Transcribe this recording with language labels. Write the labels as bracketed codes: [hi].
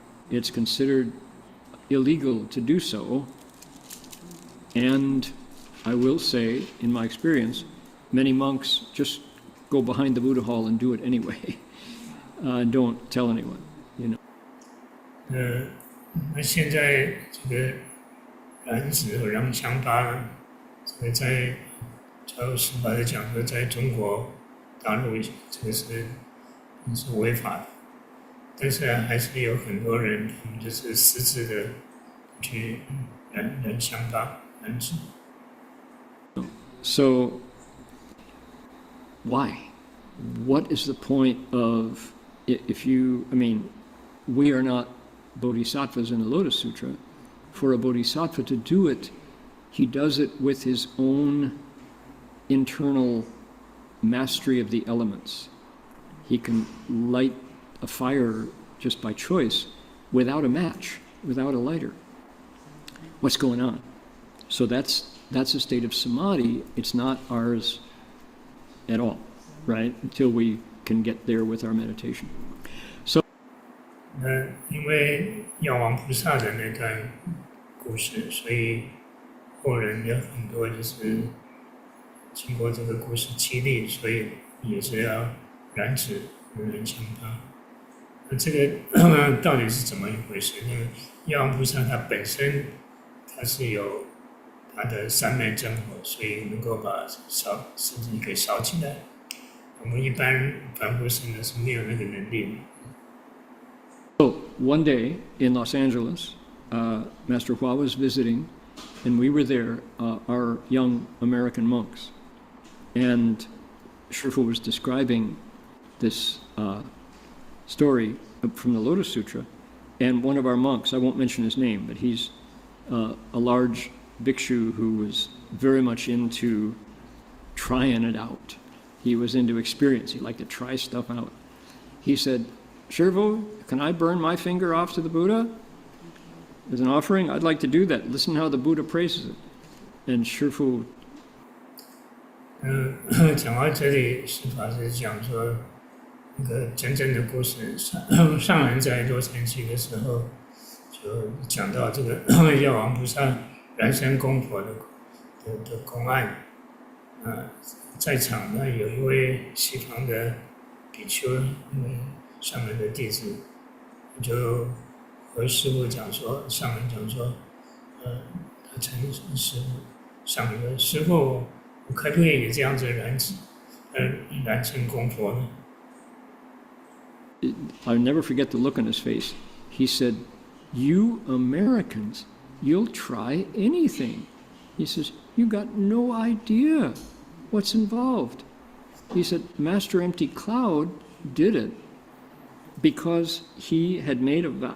[en] It's considered illegal to do so. And I will say, in my experience, many monks just go behind the Buddha hall and do it anyway. Don't tell anyone, you know. [zh] 那现在这个燃指和燃香疤呢，这个在加州司法的讲说，在中国大陆这个是违法的，但是还是有很多人他们就是私自的去燃香疤、燃指。 [en] So, why? What is the point of, if you, I mean, we are not bodhisattvas in the Lotus Sutra. For a bodhisattva to do it, he does it with his own internal mastery of the elements. He can light a fire just by choice without a match, without a lighter. What's going on? So that's a state of samadhi. It's not ours at all, right? Until we can get there with our meditation. [zh] 因为药王菩萨的那段故事，所以后人有很多就是经过这个故事激励，所以也是要燃指、燃香疤。那这个到底是怎么一回事？那个药王菩萨他本身他是有他它的三昧真火，所以能够把身体给烧起来。我们一般凡夫生的是没有那个能力。 [en] So one day in Los Angeles, Master Hua was visiting, and we were there, our young American monks, and Shifu was describing this story from the Lotus Sutra, and one of our monks, I won't mention his name, but he's a large bhikshu who was very much into trying it out. He was into experience. He liked to try stuff out. He said, Shifu, can I burn my finger off to the Buddha as an offering? I'd like to do that. Listen how the Buddha praises it. And Shifu [zh] 讲到这里，是法师讲说，那个真正的故事，上人在洛杉矶的时候，就讲到这个药王菩萨燃身供佛的公案。在场呢有一位西方的比丘，上人的弟子，就和师父讲说，上人讲说，他称师父，上人的师父，我可不可以也这样子燃身供佛呢？ [en] I'll never forget the look on his face. He said, "You Americans, you'll try anything." He says, "You got no idea what's involved." He said, Master Empty Cloud did it because he had made a vow.